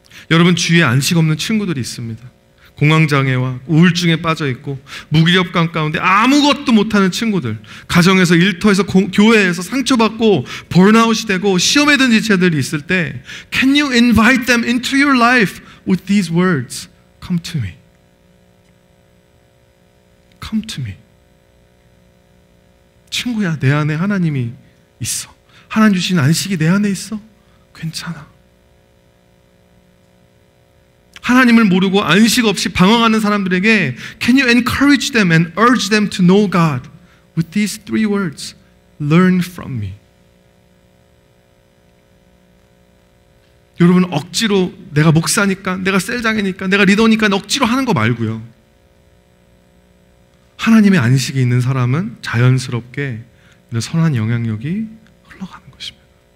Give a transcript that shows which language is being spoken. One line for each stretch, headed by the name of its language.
Korean: 여러분 주위에 안식 없는 친구들이 있습니다. 공황장애와 우울증에 빠져있고 무기력감 가운데 아무것도 못하는 친구들, 가정에서, 일터에서, 교회에서 상처받고 번아웃이 되고 시험에 든 지체들이 있을 때
English: Can you invite them into your life with these words? Come to me. Come to me.
Korean: 친구야, 내 안에 하나님이 있어. 하나님 주신 안식이 내 안에 있어. 괜찮아. 하나님을 모르고 안식 없이 방황하는 사람들에게
English: Can you encourage them and urge them to know God with these three words? Learn from me.
Korean: 여러분 억지로 내가 목사니까, 내가 셀장이니까, 내가 리더니까 억지로 하는 거 말고요. 하나님의 안식이 있는 사람은 자연스럽게 이런 선한 영향력이 흘러가는 것입니다.